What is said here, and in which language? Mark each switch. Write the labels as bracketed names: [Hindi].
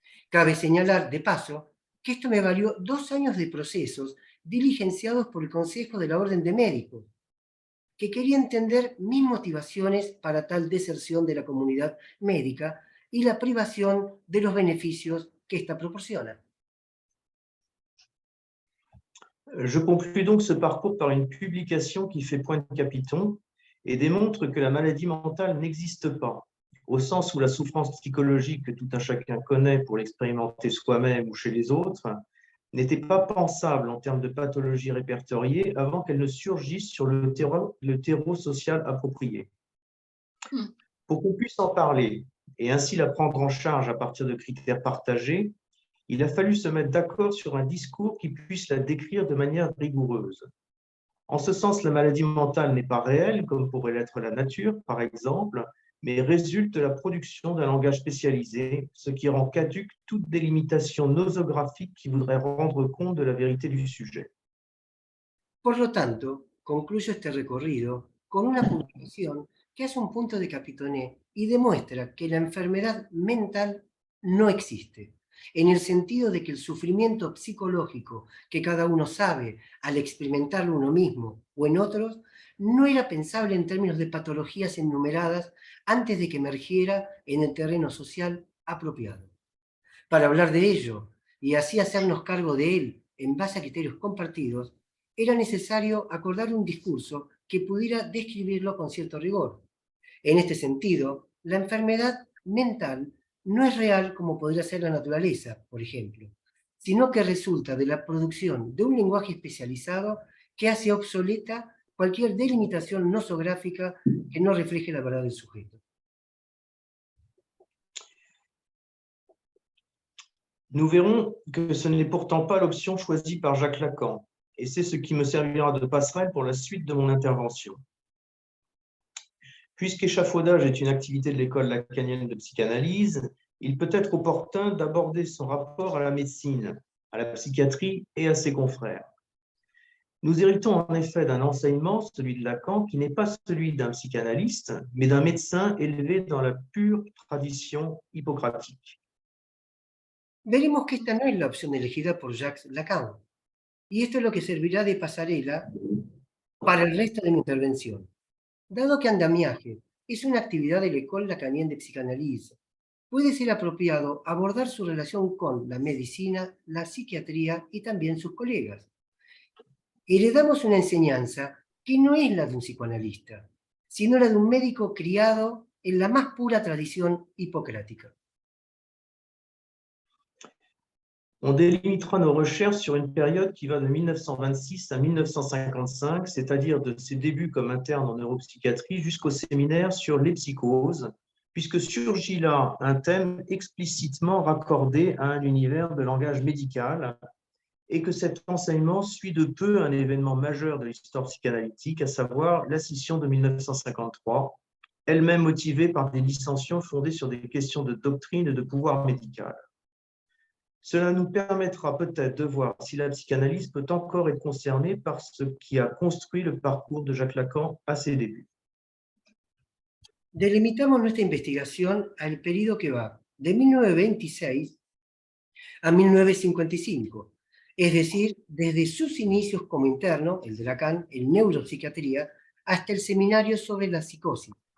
[Spanish] Cabe señalar, de paso, que esto me valió 2 años de procesos diligenciados por el Consejo de la Orden de Médicos, que quería entender mis motivaciones para tal deserción de la comunidad médica y la privación de los beneficios que ésta proporciona. [French] Je conclus donc ce parcours par une publication qui fait point de capiton et démontre que la maladie mentale n'existe pas, au sens où la souffrance psychologique que tout un chacun connaît pour l'expérimenter soi-même ou chez les autres n'était pas pensable en termes de pathologie répertoriée avant qu'elle ne surgisse sur le terreau social approprié. Pour qu'on puisse en parler et ainsi la prendre en charge à partir de critères partagés, il a fallu se mettre d'accord sur un discours qui puisse la décrire de manière rigoureuse. En ce sens, la maladie mentale n'est pas réelle, comme pourrait l'être la nature, par exemple, mais résulte de la production d'un langage spécialisé, ce qui rend caduque toute délimitation nosographique qui voudrait rendre compte de la vérité du sujet. [Spanish] Por lo tanto, concluyo este recorrido con una publicación que hace un punto de capitoné y demuestra que la enfermedad mental no existe, en el sentido de que el sufrimiento psicológico que cada uno sabe al experimentarlo uno mismo o en otros, no era pensable en términos de patologías enumeradas antes de que emergiera en el terreno social apropiado. Para hablar de ello y así hacernos cargo de él en base a criterios compartidos, era necesario acordar un discurso que pudiera describirlo con cierto rigor. En este sentido, la enfermedad mental no es real como podría ser la naturaleza, por ejemplo, sino que resulta de la producción de un lenguaje especializado que hace obsoleta cualquier delimitación nosográfica que no refleje la verdad del sujeto. [French] Nous verrons que ce n'est pourtant pas l'option choisie par Jacques Lacan, et c'est ce qui me servira de passerelle pour la suite de mon intervention. Puisqu'échafaudage est une activité de l'école lacanienne de psychanalyse, il peut être opportun d'aborder son rapport à la médecine, à la psychiatrie et à ses confrères. Nous héritons en effet d'un enseignement, celui de Lacan, qui n'est pas celui d'un psychanalyste, mais d'un médecin élevé dans la pure tradition hippocratique. [Spanish] Veremos que esta no es la opción elegida por Jacques Lacan, y esto es lo que servirá de pasarela para el resto de mi intervención. Dado que andamiaje es una actividad de la École lacanienne de psicoanálisis, puede ser apropiado abordar su relación con la medicina, la psiquiatría y también sus colegas. Heredamos una enseñanza que no es la de un psicoanalista, sino la de un médico criado en la más pura tradición hipocrática. [French] On délimitera nos recherches sur une période qui va de 1926 à 1955, c'est-à-dire de ses débuts comme interne en neuropsychiatrie jusqu'au séminaire sur les psychoses, puisque surgit là un thème explicitement raccordé à un univers de langage médical et que cet enseignement suit de peu un événement majeur de l'histoire psychanalytique, à savoir la scission de 1953, elle-même motivée par des dissensions fondées sur des questions de doctrine et de pouvoir médical. Cela nous permettra peut-être de voir si la psychanalyse peut encore être concernée par ce qui a construit le parcours de Jacques Lacan à ses débuts. [Spanish] Delimitamos nuestra investigación al periodo que va de 1926 a 1955, es decir, desde sus inicios como interno, el de Lacan, en neuropsiquiatría, hasta el seminario sobre la psicosis,